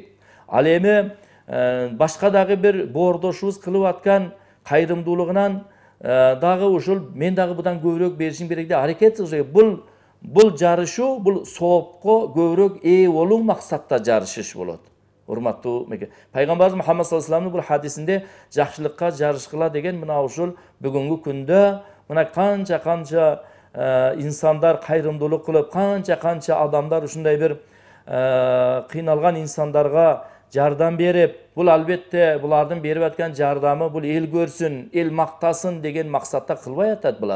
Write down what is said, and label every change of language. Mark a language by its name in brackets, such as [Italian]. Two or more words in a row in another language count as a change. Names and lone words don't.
[Kyrgyz] Ал эми башка дагы bir боордошубуз кылып аткан кайрымдуулугунан дагы ушул мен дагы будан көбүрөөк беришим керек деп аракет кылыш керек. Бул жарышуу, бул соопко көбүрөөк ээ болуу максатта жарышыш болот. Урматтуу мекен. Пайгамбарыбыз Мухаммад саллаллаху алейхи ва салламдын бул хадисинде жакшылыкка жарышкыла деген мына ушул бүгүнкү күндө мына канча инсандар кайрымдуулук кылып, канча адамдар ушундай bir кыйналган инсандарга жардам берип, бул албетте булардын берип аткан жардамы бул эл көрсүн, эл мактасын деген максатта кылбай атат булар.